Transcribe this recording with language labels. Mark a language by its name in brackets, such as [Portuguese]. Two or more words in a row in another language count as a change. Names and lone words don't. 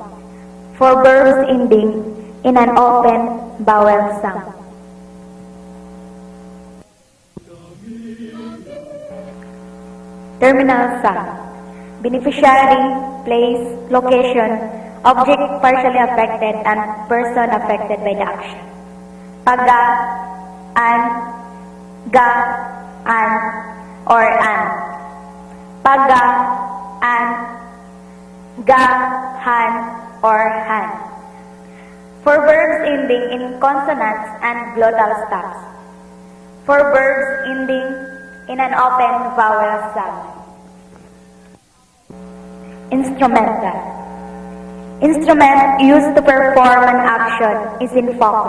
[English] For verbs ending in an open vowel sound. Terminal sound. Beneficiary, place, location, object partially affected, and person affected by the action. Paga, an, ga, an, or an. Paga, an, ga, han, or han. For verbs ending in consonants and glottal stops. For verbs ending in an open vowel sound. Instrumental. Instrument used to perform an action is in focus.